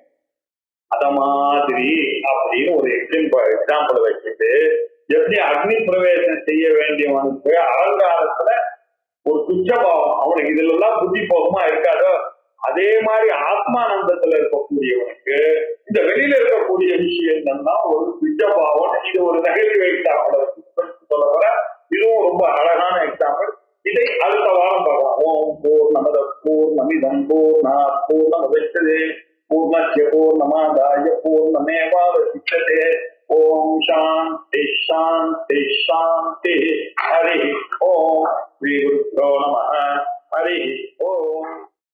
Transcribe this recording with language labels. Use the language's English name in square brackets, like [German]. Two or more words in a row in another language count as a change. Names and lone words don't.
[Tamil] அத மாதிரி அப்படின்னு ஒரு எக்ஸாம்பிள் வச்சுட்டு, எப்படி அக்னி பிரவேசம் செய்ய வேண்டியவனுக்கு அலங்காரத்துல ஒரு துச்சபாவம், அவனுக்கு இதுல எல்லாம் புத்தி போகமா இருக்காதோ, அதே மாதிரி ஆத்மானந்தத்துல இருக்கக்கூடியவனுக்கு இந்த வெளியில இருக்கக்கூடிய விஷயம் தான் ஒரு துச்சபாவம். இது ஒரு [English] negative example [Tamil] சொல்ல போற. இதுவும் ரொம்ப அழகான எக்ஸாம்பிள். இதை அடுத்த வாரம் பார்க்கலாம். [Sanskrit] ओम् पूर्णमदः पूर्णमिदं पूर्णात् पूर्णमुदच्यते पूर्णस्य पूर्णमादाय पूर्णमेवावशिष्यते. ओम् शान्ति शान्ति शान्ति. हरि ओम्। श्री गुरुभ्यो नमः. हरि ओम्.